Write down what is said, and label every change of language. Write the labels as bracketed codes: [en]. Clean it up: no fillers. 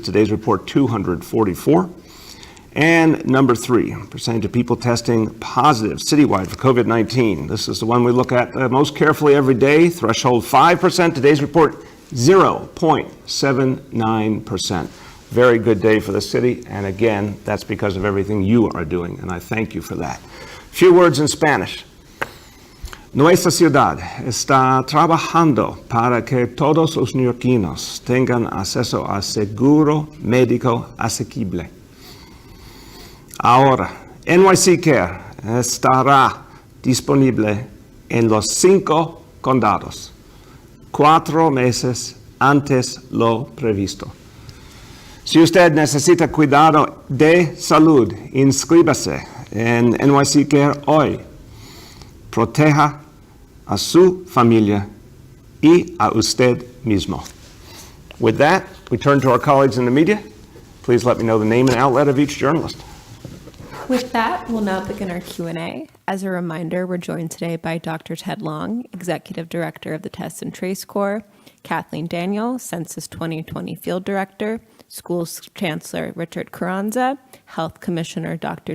[en] Today's report, 244. And number 3, percentage of people testing positive citywide for COVID-19. This is the one we look at most carefully every day. Threshold 5%. Today's report, 0.79%. Very good day for the city. And again, that's because of everything you are doing. And I thank you for that. Few words in Spanish. [es] Nuestra ciudad está trabajando para que todos los neoyorquinos tengan acceso a seguro médico asequible. Ahora, NYC Care estará disponible en los 5 condados, 4 meses antes lo previsto. Si usted necesita cuidado de salud, inscríbase en NYC Care hoy. Proteja a su familia y a usted mismo. [en] With that, we turn to our colleagues in the media. Please let me know the name and outlet of each journalist. With that, we'll now begin our Q&A. As a reminder, we're joined today by Dr. Ted Long, Executive Director of the Test and Trace Corps, Kathleen Daniel, Census 2020 Field Director, Schools Chancellor Richard Carranza, Health Commissioner Dr.